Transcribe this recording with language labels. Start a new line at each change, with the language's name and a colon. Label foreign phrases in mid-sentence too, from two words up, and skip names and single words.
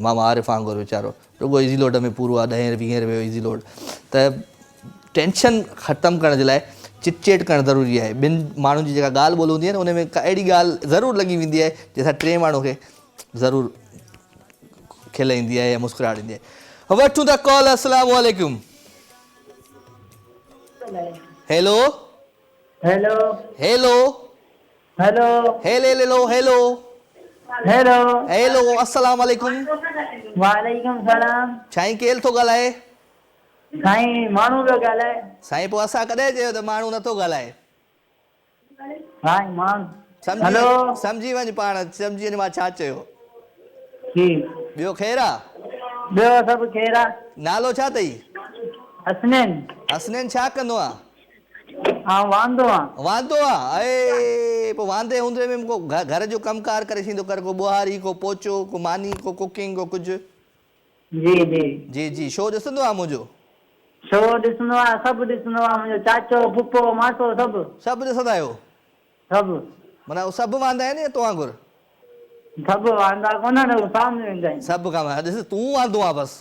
Sindhi: मां आरिफ़ वांगुरु वीचारो रुॻो
English: easy load
Sindhi: में पूरो आहे, 10-20 रुपए
English: easy load.
Sindhi: त टेंशन ख़तमु करण जे लाइ
English: chit chat
Sindhi: करणु ज़रूरी आहे। ॿिनि माण्हुनि जी जेका ॻाल्हि ॿोल हूंदी आहे न, उन में का अहिड़ी ॻाल्हि ज़रूरु लॻी वेंदी आहे जंहिंसां टे माण्हू खे ज़रूरु खिल ईंदी आहे या मुस्कुराहट ईंदी आहे। वठूं था कॉल।
Arabic: السلام عليكم.
Sindhi: हेलो हेलो हेलो हेलो हेलो हेलो हेलो हेलो
Arabic: السلام عليكم. وعليكم السلام.
Sindhi: साईं केरु थो ॻाल्हाए? साईं माण्हू पियो ॻाल्हाए। साईं पोइ असां कॾहिं चयो त माण्हू नथो ॻाल्हाए? साईं माण्हू। सम्झी वञ पाण, सम्झी वञ मां छा चयो। ठीकु। ॿियो ख़ैरु आहे? ॿियो सभु ख़ैरु आहे। नालो छा अथई? हसनैन। हसनैन छा कंदो आहे? वांदो आहे। वांदो आहे? अरे पोइ वांदे हूंदे में को घर जो कमकार करे छॾींदो कर, को ॿुहारी, को पोचो, को मानी, को कुकिंग, को कुझु? जी जी जी जी। शो ॾिसंदो आहे मुंहिंजो? शो ॾिसंदो आहे, सभु ॾिसंदो आहे, मुंहिंजो चाचो फुफो मासो सभु। सभु ॾिसंदा आहियो? सभु। माना सभु वांदा आहिनि या तो वांगुरु? सभु वांदा कोन आहिनि, साम्हूं वेंदा आहिनि। सभु कम ॾिस, तूं वांदो आहे बसि?